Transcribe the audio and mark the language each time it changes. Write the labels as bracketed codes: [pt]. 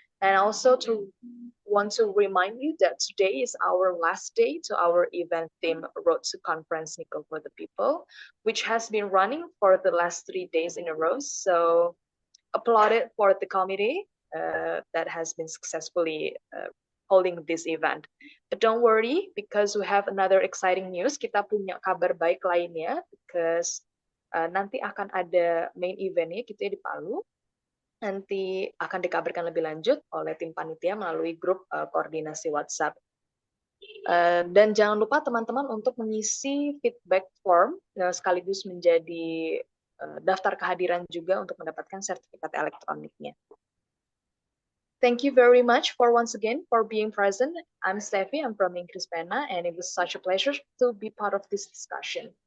[en] And also want to remind you that today is our last day to our event theme Road to Conference Nickel for the People, which has been running for the last 3 days in a row. So applauded for the committee that has been successfully holding this event. But don't worry, because we have another exciting news. [id] Kita punya kabar baik lainnya, because nanti akan ada main eventnya gitu ya di Palu. Nanti akan dikabarkan lebih lanjut oleh tim panitia melalui grup koordinasi WhatsApp. Dan jangan lupa teman-teman untuk mengisi feedback form sekaligus menjadi daftar kehadiran juga untuk mendapatkan sertifikat elektroniknya. [en] Thank you very much for once again for being present. I'm Steffi, I'm from Inggris Pena, and it was such a pleasure to be part of this discussion.